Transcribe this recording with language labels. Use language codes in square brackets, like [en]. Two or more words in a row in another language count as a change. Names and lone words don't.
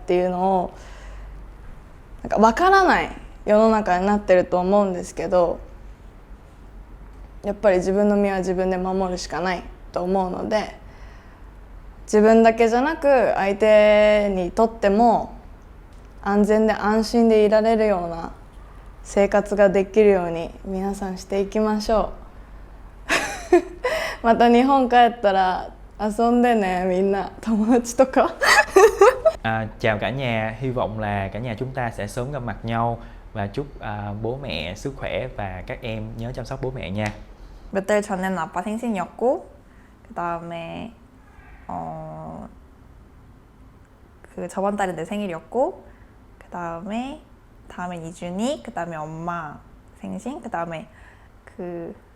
[ja] っていうのをなんか分からない世の中になってると思うんですけど、やっぱり自分の身は自分で守るしかないと思うので、自分だけじゃなく相手にとっても安全で安心でいられるような生活ができるように皆さんしていきましょうまた日本帰ったら遊んでね、みんな友達とか [vi] Chào cả nhà, hy vọng là cả nhà chúng ta sẽ sớm gặp mặt nhau và chúc bố mẹ sức khỏe và các em nhớ chăm sóc bố mẹ nha. [ko] 몇 달 전에는 아빠 생신이었고 그 다음에 그 저번 달은 내 생일이었고 그 다음엔 이준이, 그 다음에 엄마 생신, 그 다음에 그